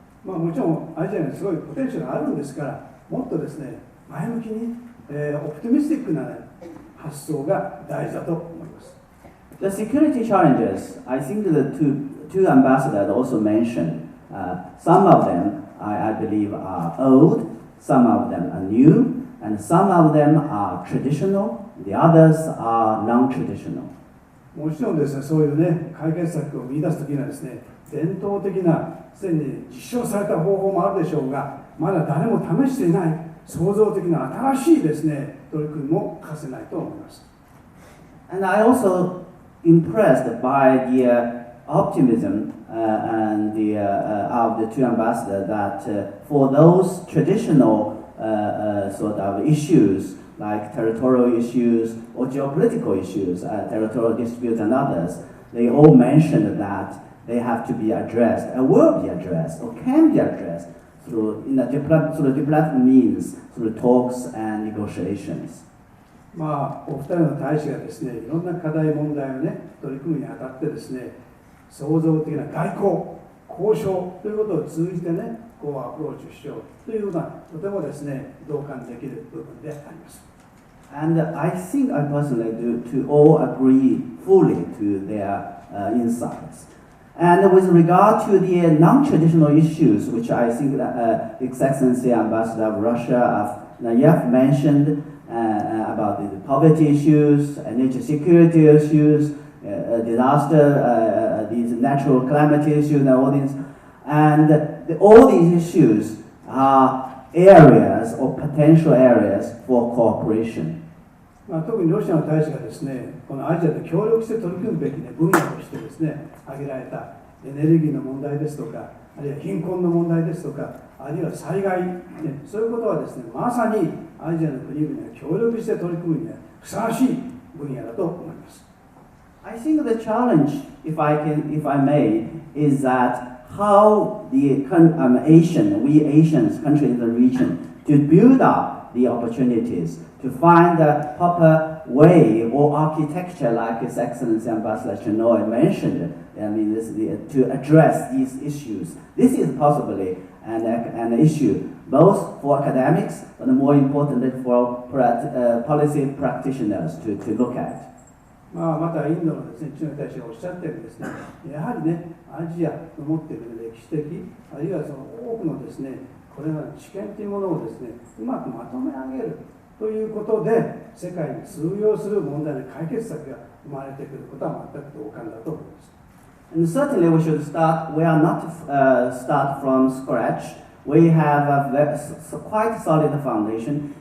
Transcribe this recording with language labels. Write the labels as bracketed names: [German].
[Japanese] もちろんアジアにすごいポテンシャルがあるんですから、もっとですね、前向きに、オプティミスティックな、ね、発想が大事だと思います。 [English] The security challenges, I think the two ambassadors also mentioned. Some of them, I believe, are old, some of them are new, and some of them are traditional, the others are non-traditional. [Japanese] もちろんですね、そういうね、解決策を見出すときにはですね、伝統的な、すでに実証された方法もあるでしょうが、まだ誰も試していない創造的な新しいですね、取り組みも欠かせないと思います。 [English] And I also impressed by the optimism and of the two ambassadors that for those traditional sort of issues like territorial issues or geopolitical issues, territorial disputes and others, they all mentioned that they have to be addressed and will be addressed or can be addressed through diplomatic means, through talks and negotiations. [Japanese] まあ、お二人の大使がですね、いろんな課題問題をね、取り組むにあたってですね、創造的な外交、交渉ということを通じてね、こうアプローチしようというのは、とてもですね、同感できる部分であります。 [English] And I think I personally do to all agree fully to their insights. And with regard to the non-traditional issues, which I think that His Excellency Ambassador of Russia, Nayev, mentioned about the poverty issues, energy security issues, disaster, these natural calamity issues, and all these. And all these issues are areas or potential areas for cooperation. [Japanese] 特にロシアの大使がですね、このアジアで協力して取り組むべき、ね、分野としてですね、挙げられたエネルギーの問題ですとか、あるいは貧困の問題ですとか、あるいは災害、ね、そういうことはですね、まさにアジアの国々が協力して取り組むにはふさわしい分野だと思います。 [English] I think the challenge, if I may, is that how the we Asians, countries in the region, to build up the opportunities, to find the proper way or architecture, like His Excellency Ambassador Chenoy mentioned, to address these issues. This is possibly an issue both for academics, but more importantly for policy practitioners to look at. [Japanese] またインドのですね、中国大使がおっしゃったようにですね、やはりね、アジアの持っている歴史的、あるいはその多くのですね、これらの知見というものをですね、うまくまとめ上げるということで、世界に通用する問題の解決策が生まれてくることは全く同感だと思います。 [English] And certainly we should start, we are not start from scratch. We have a quite solid foundation.